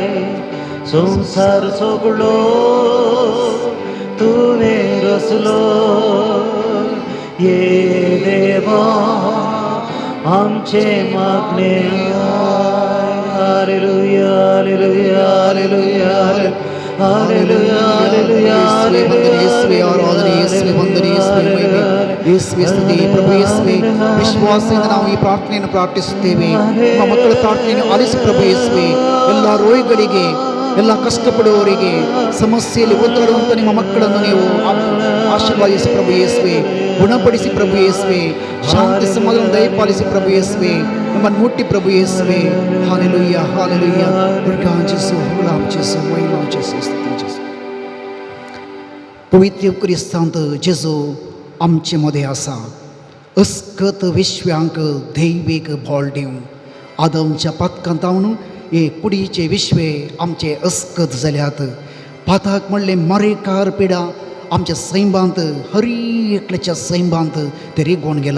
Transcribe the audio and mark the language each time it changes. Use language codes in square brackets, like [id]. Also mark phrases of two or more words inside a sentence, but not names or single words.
[kok] संसार सगळो तुवें रचलो ये देवा आमचे मागणे आय. हालेलुया हालेलुया हालेलुया हालेलुया हालेलुया [kn] ಯೇಸುವೇ ಆರಾಧನ ಯೇಸುವೇ ವಂದನ ಯೇಸುವೇ ಮಹಿಮೆ യേശുവೇ ಸ್ತುತಿ ಪ್ರಭು ಯೇಸುವೇ ವಿಶ್ವಾಸದಿಂದ ನಾವು ಈ ಪ್ರಾರ್ಥನೆಯನ್ನು ಪ್ರಾರ್ಥಿಸುತ್ತೇವೆ. ನಮ್ಮ ಮಕ್ಕಳ ಪ್ರಾರ್ಥನೆಯನ್ನು ಆಲಿಸಿ ಪ್ರಭು ಯೇಸುವೇ ಎಲ್ಲ ರೋಗಿಗಳಿಗೆ ಎಲ್ಲ ಕಷ್ಟಪಡುವವರಿಗೆ ಸಮಸ್ಯೆಯಲ್ಲಿ ಒದ್ದಾಡುವಂಥ ನಿಮ್ಮ ಮಕ್ಕಳನ್ನು ನೀವು ಆಶೀರ್ವಾದಿಸಿ ಪ್ರಭು ಯೇಸುವೇ ಗುಣಪಡಿಸಿ ಪ್ರಭು ಯೇಸುವೇ ಶಾಂತಿ ಸಮಾಧಾನ ದಯಪಾಲಿಸಿ ಪ್ರಭು ಯೇಸುವೇ ನಮ್ಮನ್ನು ಮುಟ್ಟಿ ಪ್ರಭು ಯೇಸುವೇ. ಹಾಲೆಲೂಯಾ ಹಾಲೆಲೂಯಾ ಗುಣಗಾನ ಜೇಸು ಗುಲಾಮ್ ಜೇಸು ಮಹಿಮಾ ಜೇಸು ಸ್ತುತಿ ಜೇಸು. [kok] पवित्र क्रिस्तांत जेजू आमचे मदें आसा. अस्कत विश्व्यांक दैवीक बोल दिवं आदमच्या पातकांत तावन हे कुडीचे विश्वे आमचे अस्कत जाल्यात. पाताक म्हणलें मारेकार पिडा आमच्या सैमांत हर एकल्याच्या सैमांत ते रिगोवन गेला.